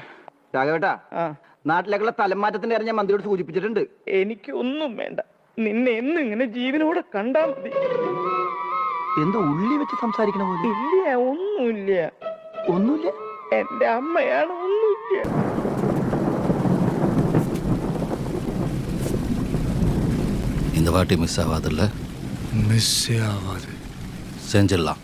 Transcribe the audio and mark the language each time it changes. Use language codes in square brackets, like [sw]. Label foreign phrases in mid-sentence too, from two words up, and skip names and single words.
[ml] രാഘവേട്ടാ, നാട്ടിലേക്കുള്ള തലമാറ്റത്തിന്റെ കാര്യം ഞാൻ മന്ത്രിയോട് സൂചിപ്പിച്ചിട്ടുണ്ട്. എനിക്ക് ഒന്നും വേണ്ട, നിന്നെ എന്നും ഇങ്ങനെ ജീവനോടെ കണ്ടാ മതി. എന്ത് ഉള്ളി വെച്ച് സംസാരിക്കണ പോലെ? ഇല്ല, ഒന്നുമില്ല. ഒന്നുമില്ല, എന്റെ അമ്മയാണ്. ഒന്നുമില്ല. [ta] இந்த வாட்டி மிஸ் ஆகாதுல்ல? [ml] മിസ്സേ ആവാതെ [ta] செஞ்சிடலாம்.